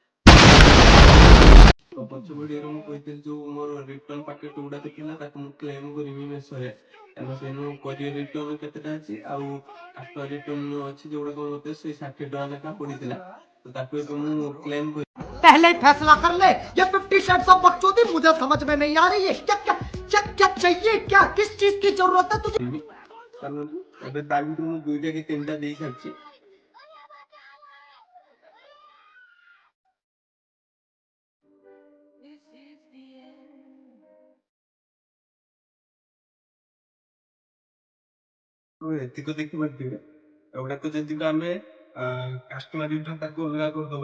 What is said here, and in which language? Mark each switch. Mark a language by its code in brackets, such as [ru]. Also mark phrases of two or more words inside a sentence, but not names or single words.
[or] ତ ପଛ ଭିଡ଼ିଓରେ ମୁଁ କହିଥିଲି ଯୋଉ ମୋର ରିଟର୍ନ ପ୍ୟାକେଟ୍ ଗୁଡ଼ାକ ଥିଲା ତାକୁ ମୁଁ କ୍ଲେମ୍ କରିବି ମେସୋରେ, କାରଣ ସେନୁ [en] courier return [or] କେତେଟା ଅଛି ଆଉ [en] after return [or] ଅଛି ଯୋଉଗୁଡ଼ାକ ମୋତେ ସେଇ 60 ଟଙ୍କା ଲେଖା ପଡ଼ିଥିଲା, ତ ତାକୁ ଏବେ ମୁଁ କ୍ଲେମ୍ କରି [hi] पहले ही फैसला कर ले। ये 50 [en] cents of [hi] बकचोदी मुझे समझ में नहीं आ रही है। क्या क्या क्या क्या चाहिए, क्या किस चीज की जरूरत है तुझे? [or] କାରଣ ଏବେ ତା ଭିତରୁ ମୁଁ 2ଟା କି 3ଟା ଦେଇ ସାରିଛି। ଏତିକ ଦେଖିପାରୁଥିବେ, ଏଗୁଡ଼ାକ ଯେତିକ ଆମେ [en] customer return [or] ତାକୁ ଅଲଗା କରିଦେବା।